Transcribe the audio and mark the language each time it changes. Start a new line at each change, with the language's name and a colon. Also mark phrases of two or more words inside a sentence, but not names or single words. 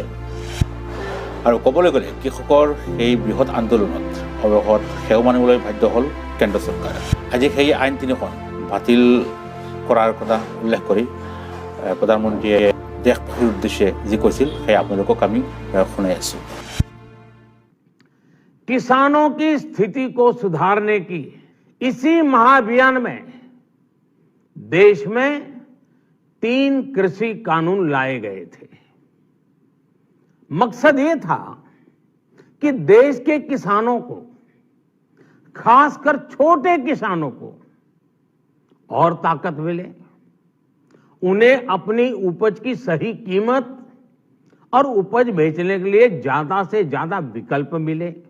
Assamese: আৰু ক'বলৈ গ'লে কৃষকৰ এই বৃহৎ আন্দোলনত অৱশেষত সেও মানিবলৈ বাধ্য হ'ল কেন্দ্ৰ চৰকাৰ। আজি সেই আইন তিনিখন বাতিল কৰাৰ কথা উল্লেখ কৰি প্ৰধানমন্ত্ৰীয়ে দেশবাসীৰ উদ্দেশ্যে যি কৈছিল সেই আপোনালোকক আমি শুনাই আছোঁ।
Hindi: किसानों की स्थिति को सुधारने की इसी महाअभियान में देश में 3 कृषि कानून लाए गए थे। मकसद ये था कि देश के किसानों को, खासकर छोटे किसानों को और ताकत मिले, उन्हें अपनी उपज की सही कीमत और उपज बेचने के लिए ज्यादा से ज्यादा विकल्प मिले।